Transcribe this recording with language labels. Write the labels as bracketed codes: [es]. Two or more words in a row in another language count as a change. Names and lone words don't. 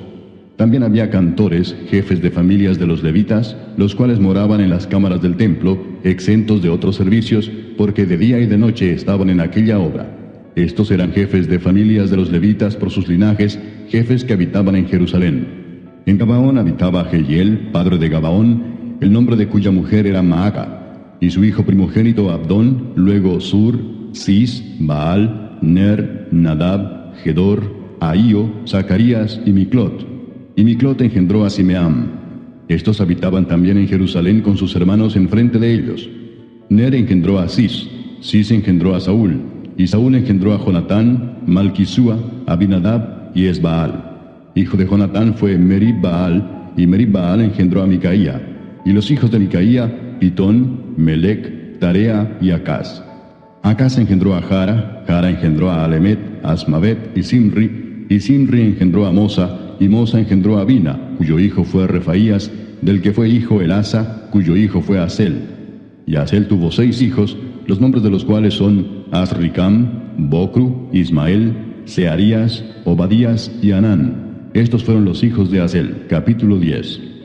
[es] También había cantores, jefes de familias de los levitas, los cuales moraban en las cámaras del templo, exentos de otros servicios, porque de día y de noche estaban en aquella obra. Estos eran jefes de familias de los levitas por sus linajes, jefes que habitaban en Jerusalén. En Gabaón habitaba Jehiel, padre de Gabaón, el nombre de cuya mujer era Maaca, y su hijo primogénito Abdón, luego Sur, Cis, Baal, Ner, Nadab, Gedor, Ahío, Zacarías y Miclot. Y Miclot engendró a Simeam. Estos habitaban también en Jerusalén con sus hermanos enfrente de ellos. Ner engendró a Cis, Cis engendró a Saúl, y Saúl engendró a Jonatán, Malquisúa, Abinadab y Esbaal. Hijo de Jonatán fue Merib-Baal, y Merib-Baal engendró a Micaía. Y los hijos de Micaía, Pitón, Melec, Tarea y Acaz. Acaz engendró a Jara, Jara engendró a Alemet, Asmavet y Simri engendró a Mosa, y Mosa engendró a Bina, cuyo hijo fue Refaías, del que fue hijo Elasa, cuyo hijo fue Asel. Y Asel tuvo 6 hijos, los nombres de los cuales son Azricam, Bocru, Ismael, Searías, Obadías y Anán. Estos fueron los hijos de Asel. Capítulo 10.